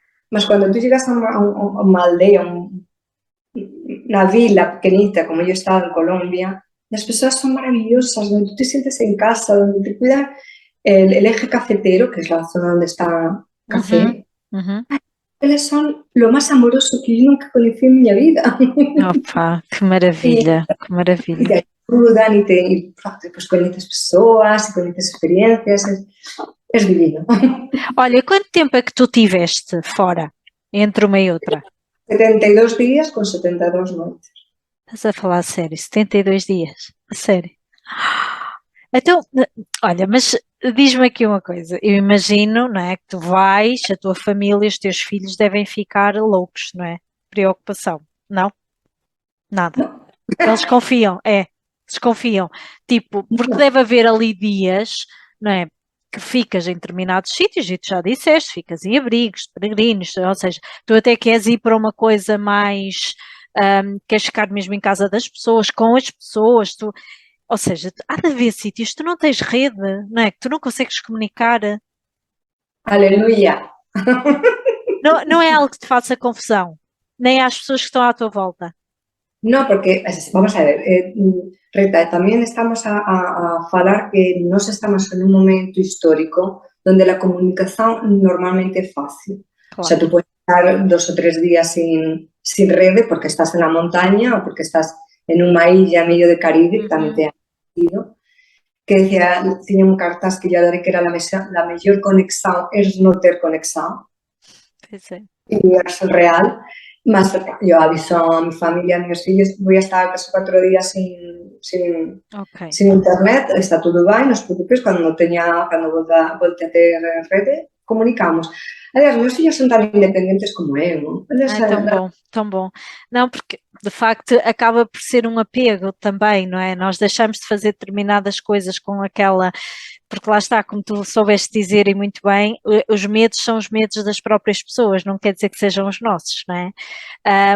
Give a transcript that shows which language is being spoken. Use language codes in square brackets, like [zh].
[es] Mas cuando tú llegas a una aldea, una vila pequeñita como yo he estado en Colombia, las personas son maravillosas, donde tú te sientes en casa, donde te cuidan el eje cafetero, que es la zona donde está café. Eles son lo más amoroso que yo nunca conocí en mi vida. [pt] Opa, que maravilha, que [es] Y [pt] maravilha. [es] te ayudan y pues conoces personas y conoces experiencias. Es divino. [pt] Olha, quanto tempo é que tu tiveste fora, entre uma e outra? [es] 72 días con 72 noites. [pt] Estás a falar a sério, 72 dias, a sério. Então, olha, mas diz-me aqui uma coisa, eu imagino, não é, que tu vais, a tua família, os teus filhos devem ficar loucos, não é? Preocupação, não? Nada. Eles confiam, desconfiam. Tipo, porque deve haver ali dias, não é? Que ficas em determinados sítios, e tu já disseste, ficas em abrigos, de peregrinos, ou seja, tu até queres ir para uma coisa mais, queres ficar mesmo em casa das pessoas, com as pessoas, ou seja, há de haver sítios que tu não tens rede, não é? Que tu não consegues comunicar. [es] Aleluya. [pt] Não é algo que te faça confusão, nem às pessoas que estão à tua volta. [es] No, porque, vamos a ver, Rita, también estamos a falar que nos estamos en un momento histórico donde la comunicación normalmente es fácil. Claro. O sea, tú puedes estar 2 o 3 días sin red porque estás en la montaña o porque estás en una isla en medio de Caribe, que también te ha sentido. Que decía, tiene un cartaz que yo adoré que era la mejor conexión es no ter conexión. Sí. Y es real. Más, yo aviso a mi familia, a mis fillos, voy a estar 3 o 4 días sin internet, está todo bien, no os preocupes, [pt] cuando volte a ter rede, [es] comunicamos. [pt] Aliás, meus filhos são tão independentes como eu. Tão bom. Não, porque de facto acaba por ser um apego também, não é? Nós deixamos de fazer determinadas coisas com aquela, porque lá está, como tu soubeste dizer e muito bem, os medos são os medos das próprias pessoas, não quer dizer que sejam os nossos, não é?